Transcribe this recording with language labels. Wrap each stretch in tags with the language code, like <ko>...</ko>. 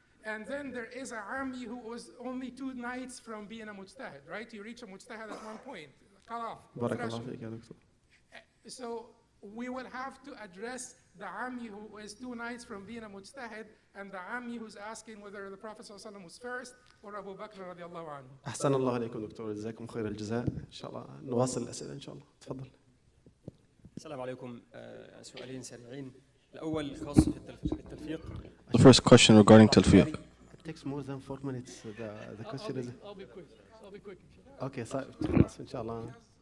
<en>And then there is a ammi who was only 2 nights from being a mujtahid, right? You reach a mujtahid at one point. Cut off. So we will have to address the Ammi who is 2 nights from being a mujtahid, and the Ammi who's asking whether the Prophet ﷺ was first or Abu Bakr radiallahu anhu.</en> <ar>أحسن الله عليكم دكتور، جزاكم خير الجزاء. إن شاء الله نواصل الأسئلة إن شاء الله. تفضل. السلام عليكم. سؤالين سريعين. الأول خاص بالتلفيق.</ar> <en>The first question regarding talfiq. It takes more than 4 minutes. The question is. I'll be quick.</en> <ar>Okay, خلاص إن شاء الله.</ar>